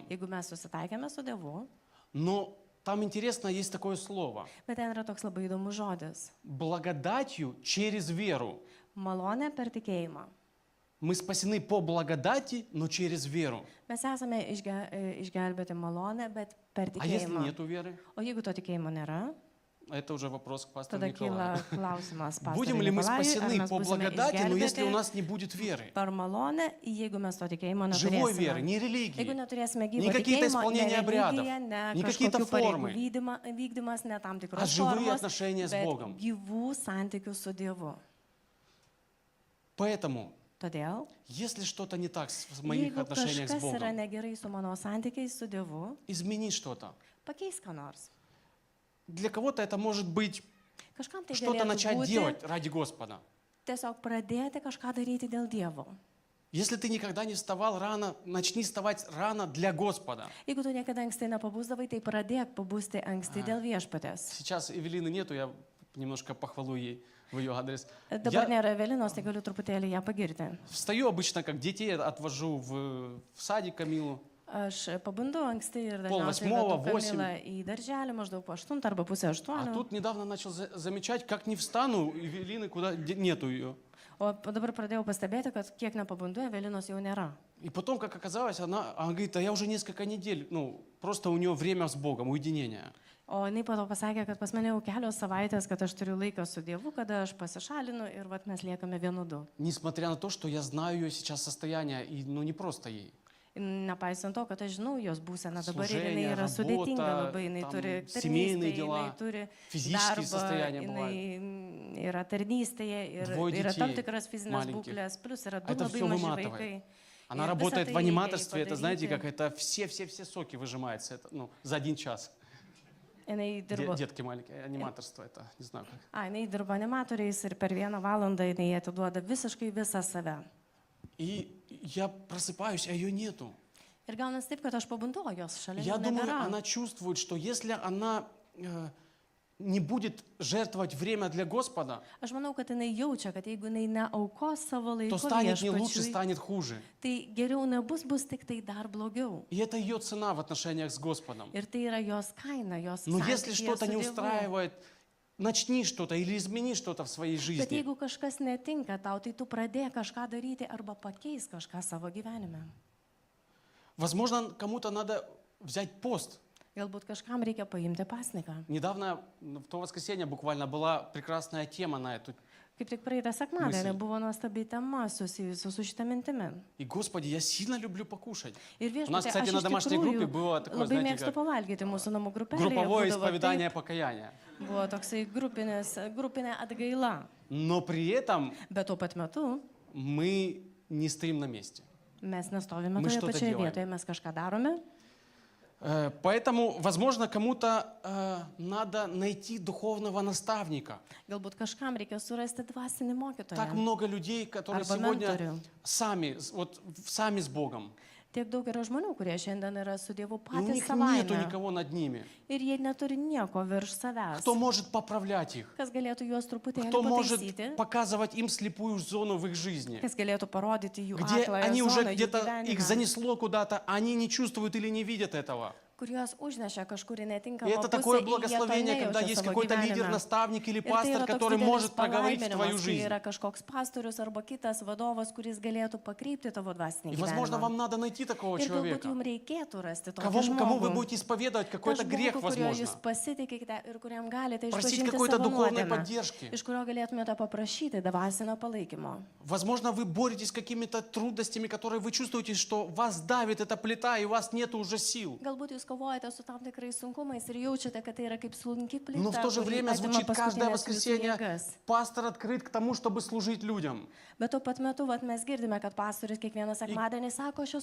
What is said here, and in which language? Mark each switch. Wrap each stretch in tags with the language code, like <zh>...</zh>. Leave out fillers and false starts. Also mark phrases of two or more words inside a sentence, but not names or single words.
<lt>Jeigu mes susitaikėme su Dievu,</lt> <ru>Но там интересно, есть такое слово.</ru> <lt>bet ten yra toks labai įdomus žodis.</lt> <ru>Благодатью через веру.</ru> <lt>Malonė per tikėjimą.</lt> <ru>Мы спасены по благодати, но через веру.</ru> <lt>Mes esame išgelbėti malonę, bet per</lt> <ru>А если</ru> <lt>tikėjimą.</lt> <ru>нету веры?</ru> <lt>O jeigu to tikėjimo nėra,</lt> <ru>Это уже вопрос к пастору</ru> <lt>tada kyla</lt> <ru>Николаю.</ru> <lt>klausimas,</lt> <ru>Будем ли мы</ru> <lt>pastoriui Nikolajui, ar</lt> <ru>спасены</ru> <lt>mes</lt> <ru>по</ru> <lt>būsime</lt> <ru>благодати, но если у</ru> <lt>išgelbėti</lt> <ru>нас не будет веры?</ru> <lt>per malonę, jeigu mes to tikėjimo</lt> <ru>Живой веры,</ru> <lt>neturėsime.</lt> <ru>не</ru> <lt>Jeigu</lt> <ru>религии.</ru> <lt>neturėsime gyvo</lt> <ru>Не какие-то</ru> <lt>tikėjimo, ne</lt> <ru>исполнения обрядов,</ru> <lt>religija, ne</lt> <ru>не какие-то</ru> <lt>kažkokių pareigų</lt> <ru>формы,</ru> <lt>vykdymas, ne tam</lt> <ru>а</ru> <lt>tikros</lt> <ru>живые</ru> <lt>formos,</lt> <ru>отношения с</ru> <lt>bet</lt> <ru>Богом.</ru> <lt>gyvų santykių su Dievu.</lt> <ru>Поэтому,</ru> <lt>Todėl,</lt> <ru>если что-то не так в моих</ru> <lt>jeigu</lt> <ru>отношениях с</ru> <lt>kažkas yra</lt> <ru>Богом,</ru> <lt>negerai su mano santykiais su Dievu,</lt> <ru>измени что-то.</ru> <lt>pakeisk ką nors.</lt> <ru>Для кого-то это может быть</ru> <lt>Kažkam tai</lt> <ru>что-то</ru> <lt>galėtų</lt> <ru>начать</ru> <lt>būti</lt> <ru>делать ради Господа.</ru> <lt>tiesiog pradėti kažką daryti dėl Dievo.</lt> <ru>Если ты никогда не вставал рано, начни вставать рано для Господа.</ru> <lt>Jeigu tu niekada anksti nepabūsdavai, tai pradėk pabūsti anksti dėl viešpatės.</lt> <ru>Сейчас Эвелины нету, я немножко похвалу ей в ее адрес.</ru> <lt>Dabar</lt> <ru>Я</ru> <lt>nėra Evelinos, tai galiu truputėlį ją pagirti.</lt> <ru>встаю обычно, как детей отвожу в садик Камилу.</ru> <lt>Aš pabundu anksti ir dažniausiai Pol 8, vedu Kamilą į darželį maždaug po 8 arba pusę</lt> <ru>А</ru> <lt>8.</lt> <ru>тут недавно начал замечать, как не встану, Эвелины куда нету ее.</ru> <lt>O dabar pradėjau pastebėti, kad kiek nepabundu, Evelinos jau nėra.</lt> <ru>И потом, как оказалось, она говорит, а я уже несколько недель, просто у нее время с Богом, уединение.</ru> <lt>O jinai po to pasakė, kad pas mane jau kelios savaitės, kad aš turiu laiką su Dievu, kada aš pasišalinu ir vat mes liekame vienu du.</lt> <ru>Несмотря на то, что я знаю ее сейчас состояние, и не просто ей.</ru> <lt>Nepaisant to, kad aš žinau jos būseną dabar ir jinai</lt> <ru>Служение,</ru> <lt>yra sudėtinga</lt> <ru>работа,</ru> <lt>labai, jinai</lt> <ru>там,</ru> <lt>turi</lt> <ru>семейные</ru> <lt>tarnystę,</lt> <ru>дела,</ru> <lt>jinai turi</lt> <ru>физические</ru> <lt>darbą,</lt> <ru>состояния</ru> <lt>jinai yra tarnystėje ir</lt> <ru>Двое</ru> <lt>yra tam</lt> <ru>детей</ru> <lt>tikras fizinės</lt> <ru>маленьких.</ru> <lt>būklės, plus yra</lt> <ru>А</ru> <lt>du</lt> <ru>это</ru> <lt>labai</lt> <ru>всё</ru> <lt>maži</lt> <ru>выматывает.</ru> <lt>vaikai.</lt> <ru>Она И работает высоты в ей аниматорстве, это знаете, подарите. как это все соки выжимается за 1 час.</ru> <lt>Jinai dirbo,</lt> <ru>Детки маленькие, аниматорство это, не знаю как.</ru> <lt>jinai dirbo animatoriais ir per 1 valandą jinai atiduoda visiškai visą save.</lt> <ru>И я просыпаюсь, а ее нету.</ru> <lt>Ir gaunasi taip, kad aš pabundu, o jos šalia</lt> <ru>Я</ru> <lt>jau</lt> <ru>думаю,</ru> <lt>nebėra.</lt> <ru>она чувствует, что если она не будет жертвовать время для Господа,</ru> <lt>Aš manau, kad jinai jaučia, kad jeigu jinai neaukos savo</lt> <ru>то</ru> <lt>laiko</lt> <ru>станет не лучше,</ru> <lt>viešpačiui,</lt> <ru>станет хуже.</ru> <lt>tai geriau nebus, bus tik tai dar blogiau.</lt> <ru>И это ее цена в отношениях с Господом.</ru> <lt>Ir tai yra jos kaina, jos</lt> <ru>Но если</ru> <lt>santykyje</lt> <ru>что-то</ru> <lt>su</lt> <ru>не</ru> <lt>Dievu.</lt> <ru>устраивает, начни что-то или измени что-то в своей</ru> <lt>Bet</lt> <ru>жизни.</ru> <lt>jeigu kažkas netinka tau, tai tu pradėk kažką daryti arba pakeis kažką savo gyvenime.</lt> <ru>Возможно, кому-то надо взять пост.</ru> <lt>Galbūt kažkam reikia paimti pasniką.</lt> <ru>Недавно, в то воскресенье буквально, была прекрасная тема на эту.</ru> <lt>Kaip tik praeitą sekmadienį</lt> <ru>Мысль.</ru> <lt>buvo nuostabi tema susijusi su šitą mintimi.</lt> <ru>И, Господи, я сильно люблю покушать.</ru> <lt>Ir</lt> <ru>У нас,</ru> <lt>viešpatie,</lt> <ru>кстати,</ru> <lt>aš</lt> <ru>на</ru> <lt>iš</lt> <ru>домашней группе</ru> <lt>tikrųjų</lt> <ru>было такое,</ru> <lt>labai</lt> <ru>знаете,</ru> <lt>mėgstu</lt> <ru>как</ru> <lt>pavalgyti mūsų namų grupelėje.</lt> <ru>групповое</ru> <lt>būdavo</lt> <ru>исповедание</ru> <lt>taip,</lt> <ru>покаяния.</ru> <lt>Buvo toksai grupinė atgaila.</lt> <ru>Но при этом</ru> <lt>Bet tuo pat metu</lt> <ru>мы не стоим на месте.</ru> <lt>mes nestovime</lt> <ru>Мы</ru> <lt>toje</lt> <ru>что-то</ru> <lt>pačioje</lt> <ru>делаем.</ru> <lt>vietoje, mes kažką darome.</lt> <ru>Поэтому, возможно, кому-то надо найти духовного наставника.</ru> <lt>Galbūt kažkam reikia surasti dvasinį</lt> <ru>Так</ru> <lt>mokytoją.</lt> <ru>много людей, которые</ru> <lt>Арба</lt> <ru>сегодня</ru> <lt>ментору.</lt> <ru>сами с Богом.</ru> <lt>Tiek daug yra žmonių, kurie šiandien yra su Dievu</lt> <ru>И у</ru> <lt>patys</lt> <ru>них нету</ru> <lt>savaime.</lt> <ru>никого над ними.</ru> <lt>Ir jie neturi nieko virš savęs.</lt> <ru>Кто может поправлять их?</ru> <lt>Kas galėtų juos truputėlį</lt> <ru>Кто может</ru> <lt>pataisyti?</lt> <ru>показывать им слепую зону в их жизни?</ru> <lt>Kas galėtų parodyti jų</lt> <ru>Где</ru> <lt>akląją</lt> <ru>они уже</ru> <lt>zoną jų</lt> <ru>где-то их</ru> <lt>gyvenime,</lt> <ru>занесло куда-то, а они не чувствуют или не видят этого.</ru> <lt>kur juos užnešė kažkur į</lt> <ru>И</ru> <lt>netinkamą</lt> <ru>это</ru> <lt>pusę</lt> <ru>такое</ru> <lt>ir jie to</lt> <ru>благословение, когда</ru> <lt>nejaučia</lt> <ru>есть</ru> <lt>savo</lt> <ru>какой-то лидер,</ru> <lt>gyvenime.</lt> <ru>наставник или</ru> <lt>Ir tai</lt> <ru>пастор,</ru> <lt>yra toks</lt> <ru>который</ru> <lt>didelis</lt> <ru>может проговорить в твою</ru> <lt>palaiminimas, kai</lt> <ru>жизнь.</ru> <lt>yra kažkoks pastorius arba kitas vadovas, kuris galėtų pakreipti tavo dvasinį</lt> <ru>И, возможно,</ru> <lt>gyvenimą.</lt> <ru>вам надо найти такого</ru> <lt>Ir galbūt</lt> <ru>человека,</ru> <lt>jums reikėtų rasti tokį</lt> <ru>кому вы</ru> <lt>žmogų.</lt> <ru>будете исповедовать</ru> <lt>Tas</lt> <ru>какой-то грех,</ru> <lt>žmogų, kurio</lt> <ru>возможно.</ru> <lt>jūs pasitikite ir kuriam galite</lt> <ru>Просить</ru> <lt>išpažinti</lt> <ru>какой-то</ru> <lt>savo</lt> <ru>духовной</ru> <lt>nuodėmę,</lt> <ru>поддержки.</ru> <lt>iš kurio galėtumėte paprašyti dvasinio palaikymo.</lt> <ru>Возможно, вы боретесь с какими-то трудностями, которые вы чувствуете, что вас давит эта плита, и у вас нет уже сил.</ru> <lt>Galbūt jūs kovojate su tam tikrais sunkumais ir jaučiate, kad tai yra kaip sunki</lt> <ru>Но в</ru> <lt>plyta,</lt> <ru>то же</ru> <lt>kuri</lt> <ru>время</ru> <lt>atima</lt> <ru>звучит каждое</ru> <lt>paskutinės jūsų</lt> <ru>воскресенье,</ru> <lt>jėgas.</lt> <ru>пастор открыт к тому, чтобы служить людям.</ru> <lt>Bet tuo pat metu mes girdime, kad pastorius kiekvieną sekmadienį sako, aš</lt>